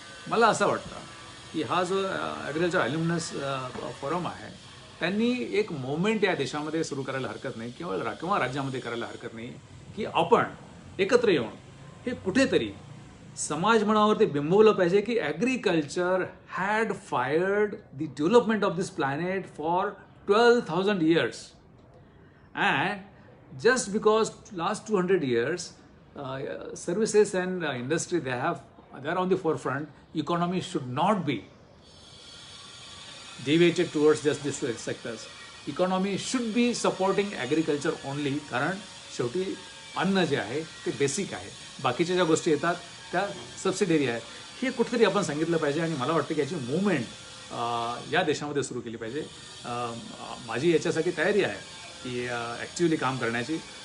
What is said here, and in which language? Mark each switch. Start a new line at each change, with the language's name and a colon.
Marathi: मला असं वाटतं की हा जो ॲग्रिकल्चर ॲल्युमिनस फोरम आहे त्यांनी एक मुवमेंट या देशामध्ये सुरू करायला हरकत नाही किंवा राज्यामध्ये करायला हरकत नाही की आपण एकत्र येऊन हे कुठेतरी समाज मनावरती बिंबवलं पाहिजे की
English: Agriculture had fired the development of this planet for 12,000 years. And just because last 200 years services and industry they are on the forefront, economy should not be deviated towards just these sectors. Economy should be supporting agriculture only,
Marathi: कारण शेवटी अन्न जे आहे ते basic आहे. बाकीच्या ज्या गोष्टी येतात त्या सबसिडरी आहेत. हे कुठेतरी आपण सांगितलं पाहिजे आणि मला वाटतं की याची मूवमेंट या देशामध्ये सुरू केली पाहिजे. माझी याच्यासाठी तयारी आहे की ॲक्च्युअली काम करण्याची.